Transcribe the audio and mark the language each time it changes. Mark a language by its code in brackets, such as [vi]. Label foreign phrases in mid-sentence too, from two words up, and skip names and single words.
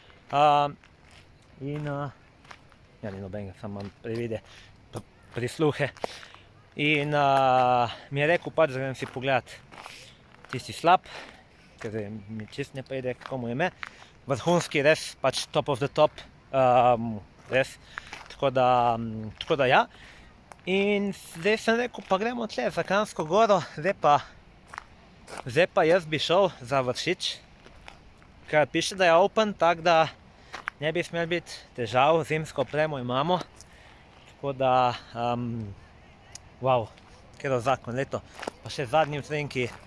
[sl] In ja, ni nobenega, samo imam privide, prisluhe. In mi je rekel pač, da grem si pogledat tisti slap, ker mi čist ne pride, kako mu je ime. Vrhunski, res, pač [en] top of the top, [sl] res, tako da ja. In zdaj sem rekel, pa gremo tle za Kranjsko Goro, zdaj pa jaz bi šel za Vršič, ker piše, da je open, tako da ne bi smel biti težav, zimsko opremo imamo, tako da, wow, kjero zakon, leto, pa še zadnji utrinki